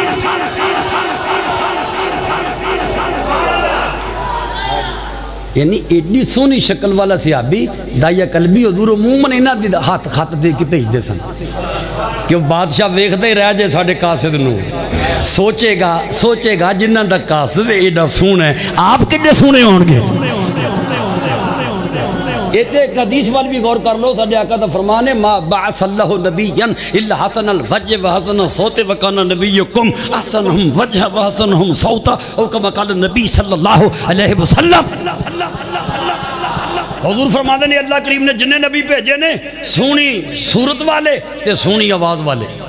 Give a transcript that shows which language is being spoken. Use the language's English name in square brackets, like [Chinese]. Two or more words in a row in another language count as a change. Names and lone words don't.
[Punjabi] یعنی ایڈی سونی شکل والا صحابی دایا قلبی حضور عموماً انہاں دی ہاتھ خط دے کے بھیج دے سن کہ وہ بادشاہ ویکھدے ہی رہ جائے ساڑھے قاصد نو، سوچے گا جنہاں دا قاصد ایڈا سونا ہے آپ کڈے سونے ہون گے۔ ایک حدیث والی بھی غور کر لو، ساڑھے آقا دا فرمان ہے [Arabic] ما بعث اللہ نبیا الا حسن الوجہ وحسن الصوت وکان نبیکم احسنہم وجہ وحسنہم صوتا او کما قال نبی صلی اللہ علیہ وسلم۔ [Punjabi] حضور فرماتے ہیں اللہ کریم نے جنہیں نبی بھیجے نے سونی صورت والے تے سونی آواز والے۔